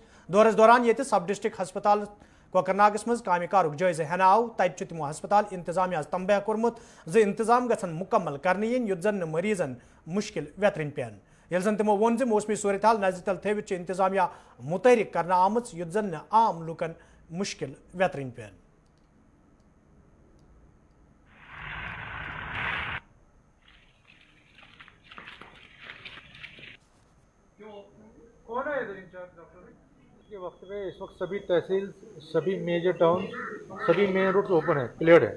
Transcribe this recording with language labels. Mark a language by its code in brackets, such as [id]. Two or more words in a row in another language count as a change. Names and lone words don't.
[ks] دورس دوران ییٚتہِ سب ڈسٹرکٹ ہسپتال کوکر ناگس منٛز کامہِ کارُک جٲیزٕ ہٮ۪نہٕ آو تتہِ چھُ تِمو ہسپتال انتظامیہس تنبیہ کوٚرمُت زِ انتظام گژھن مُکمل کرنہٕ یِنۍ یُتھ زن نہٕ مریضن مُشکل ویترِنۍ پیٚن. ییٚلہِ زن تِمو ووٚن زِ موسمی صوٗرتحال نظرِ تل تھٲوِتھ چھِ انتظامیہ مُتحرِک کرنہٕ آمٕژ یُتھ زن نہٕ عام لُکن مُشکل ویترِنۍ پیٚن. [ur] کے وقت میں اس وقت سبھی تحصیل سبھی [en] major town [ur] سبھی [en] main roads open [ur] ہے کلیئرڈ ہے.